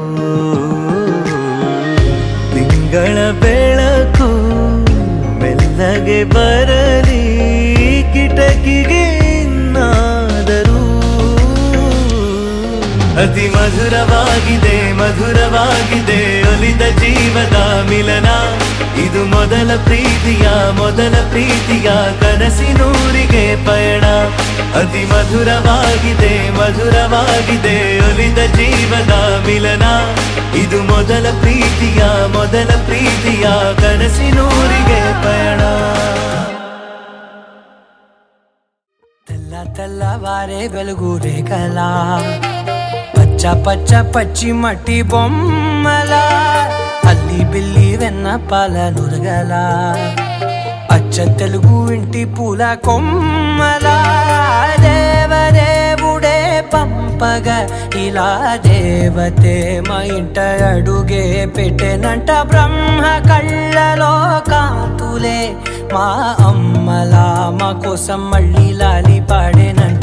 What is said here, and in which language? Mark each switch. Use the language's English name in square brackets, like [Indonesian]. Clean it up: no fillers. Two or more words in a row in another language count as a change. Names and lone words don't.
[Kannada] ತಿಂಗಳ ಬೆಳಕು ಮೆಲ್ಲಗೆ ಬರಲಿ ಕಿಟಕಿಗೆ ಇನ್ನಾದರೂ ಅತಿ ಮಧುರವಾಗಿದೆ ಒಲಿದ ಜೀವದ ಮಿಲನ ಇದು ಮೊದಲ ಪ್ರೀತಿಯ ಕನಸಿನೂರಿಗೆ ಪಯಣ. ಅತಿ ಮಧುರವಾಗಿದೆ ಒಲಿದ ಜೀವದ ಮಿಲನ ಇದು ಮೊದಲ ಪ್ರೀತಿಯ ಕನಸಿನೂರಿಗೆ ಪಯಣ. [Telugu] తెల్లవారే వెలుగు రేఖలా పచ్చ పచ్చి మట్టి బొమ్మల అల్లి బిల్లి వెన్న పాల నురగల అచ్చ తెలుగు ఇంటి పూల కొమ్మల దేవదేవుడే పంపగ ఇలా దేవతే మా ఇంట అడుగే పెట్టెనంట బ్రహ్మ కళ్ళలో కాంతులే మా అమ్మలా మా కోసం మళ్ళీ లాలి పాడేనంట.